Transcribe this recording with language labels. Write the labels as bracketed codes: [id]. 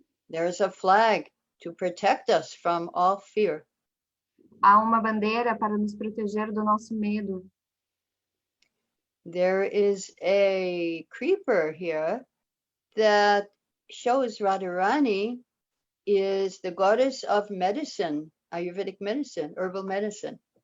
[en] There is a flag to protect us from all fear. [pt] Há uma bandeira para nos proteger do nosso medo. [en] There is a creeper here that shows Radharāṇī is the goddess of medicine, Ayurvedic medicine, herbal medicine.